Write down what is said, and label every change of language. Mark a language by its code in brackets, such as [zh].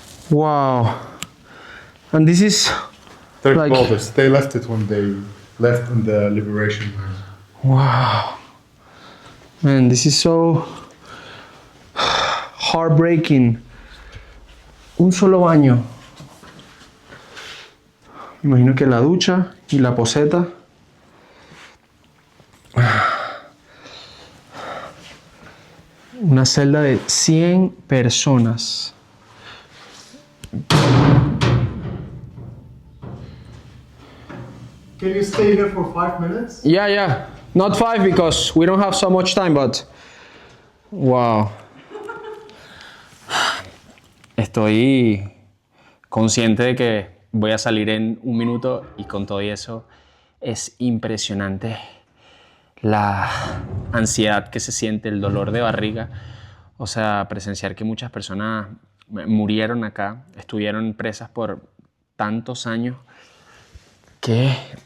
[en] Wow. And this is Their like... clothes. They left it when they left in the liberation line. Wow. Man, this is so heartbreaking. [es] Un solo baño. Me imagino que la ducha y la poseta. Una celda de 100 personas. [en] Can you stay here for 5 minutes? Yeah. Not 5 because we don't have so much time, but... Wow. [es] Estoy consciente de que voy a salir en 1 minuto y con todo eso es impresionante la ansiedad que se siente, el dolor de barriga. O sea, presenciar que muchas personas murieron acá, estuvieron presas por tantos años que...